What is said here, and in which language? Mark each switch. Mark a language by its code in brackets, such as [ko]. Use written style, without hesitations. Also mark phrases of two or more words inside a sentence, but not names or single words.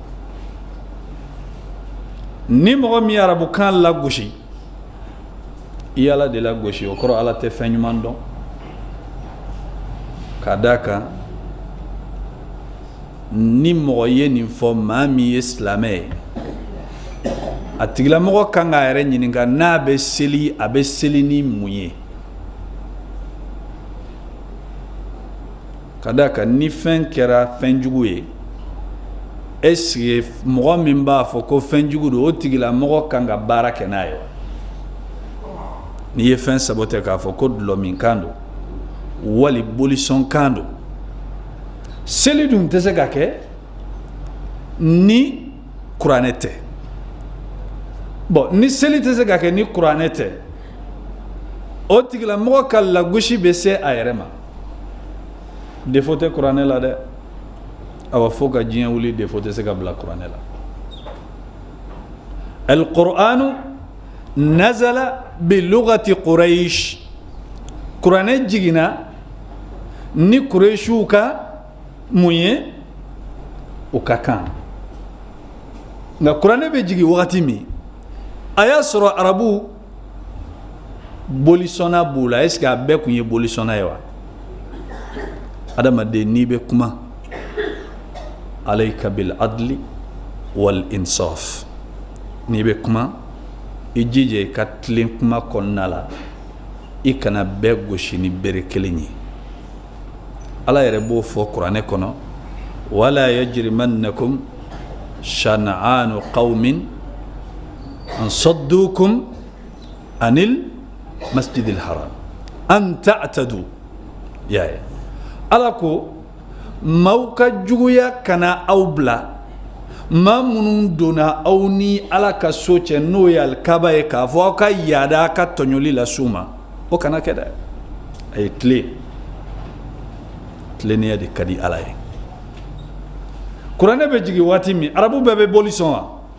[bm] ni mɔgɔ min ye arabukan lagosi i ala de lagosi o kɔrɔ ala tɛ fɛn ɲuman dɔn k'a d'a kan ni mɔgɔ ye nin fɔ maa min ye silamɛ ye a tigilamɔgɔ kan k'a yɛrɛ ɲininka n'a bɛ seli a bɛ seli ni mun ye ka d'a kan ni fɛn kɛra fɛn jugu ye [fr] est-ce que [bm] mɔgɔ min b'a fɔ ko fɛn jugu don o tigilamɔgɔ kan ka baara kɛ n'a ye n'i ye fɛn sabote k'a fɔ ko dulɔ min kan don wali bolisɔn kan don seli dun tɛ se ka kɛ ni kuranɛ tɛ bon ni seli tɛ se ka kɛ ni kuranɛ tɛ o tigilamɔgɔ ka lagosi bɛ se a yɛrɛ ma défaut tɛ kuranɛ la dɛ awa fo ka diɲɛ wuli défaut tɛ se ka bila kuranɛ la [ar] القرآن نزل بلغة قريش kuranɛ jiginna ni quraishiw ka mun ye o ka kan nka [bm] kuranɛ bɛ jigin wagati min a y'a sɔrɔ arabu bolisɔnna b'u la [fr] est ce que [bm] a bɛɛ tun ye bolisɔnna ye wa adamaden n'i bɛ kuma [ar] عليك بالعدل والإنصاف [bm] n'i bɛ kuma i jija i ka tilen kuma kɔnɔna la i kana bɛɛ gosi ni bere kelen ye ala yɛrɛ b'o fɔ kuranɛ kɔnɔ [ar] ولا يجرمنكم شنآن قوم أن صدوكم عن المسجد الحرام أن تعتدوا يا [bm] ala ko maaw ka juguya kana aw bila maa minnu donna aw ni ala ka so cɛ n'o ye alikaba ye k'a fɔ aw ka yaada a ka tɔɲɔli la s'u ma o kana kɛ dɛ a ye tilennenya de ka di ala ye kuranɛ bɛ jigin waati min arabu bɛɛ bɛ boli sɔn wa